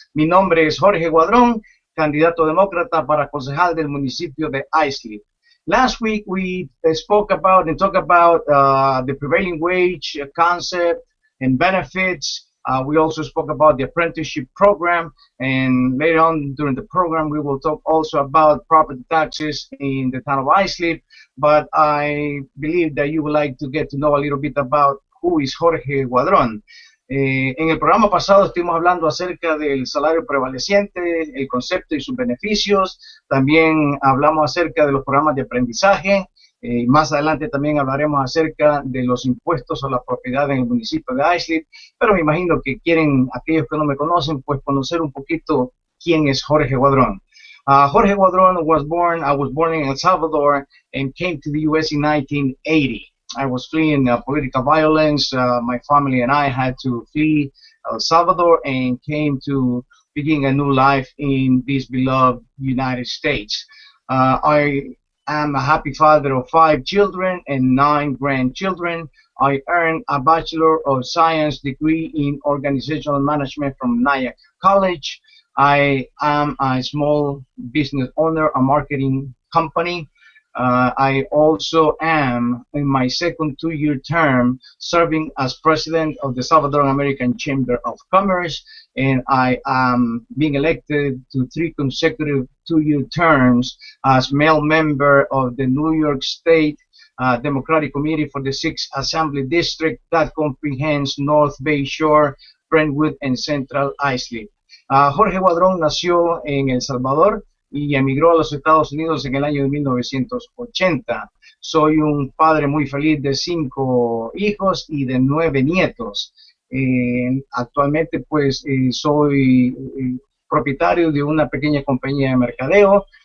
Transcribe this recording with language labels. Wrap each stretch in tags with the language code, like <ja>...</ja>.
<es>Mi nombre es Jorge Guadron, candidato demócrata para concejal del municipio de Islip.</es> <en>Last week we spoke about and talked about the prevailing wage concept and benefits. We also spoke about the apprenticeship program, and later on during the program, we will talk also about property taxes in the town of Islip. But I believe that you would like to get to know a little bit about who is Jorge Guadron.</en> <es>En el programa pasado estuvimos hablando acerca del salario prevaleciente, el concepto y sus beneficios. También hablamos acerca de los programas de aprendizaje. Más adelante también hablaremos acerca de los impuestos a la propiedad en el municipio de Islip, pero me imagino que quieren, aquellos que no me conocen, pues conocer un poquito quién es Jorge Guadron.</es> <en>Jorge Guadron I was born in El Salvador and came to the U.S. in 1980. I was fleeing political violence. My family and I had to flee El Salvador and came to begin a new life in this beloved United States. I'm a happy father of 5 children and 9 grandchildren. I earned a Bachelor of Science degree in Organizational Management from Nyack College. I am a small business owner, a marketing company. I also am in my second 2-year term serving as president of the Salvadoran American Chamber of Commerce, and I am being elected to 3 consecutive 2-year terms as male member of the New York State Democratic Committee for the 6th Assembly District that comprehends North Bay Shore, Brentwood, and Central Islip.</en> <es>Jorge Guadron nació en El Salvador y emigró a los Estados Unidos en el año de 1980. Soy un padre muy feliz de 5 hijos y de 9 nietos. Actualmente pues soy propietario de una pequeña compañía de mercadeo.</es>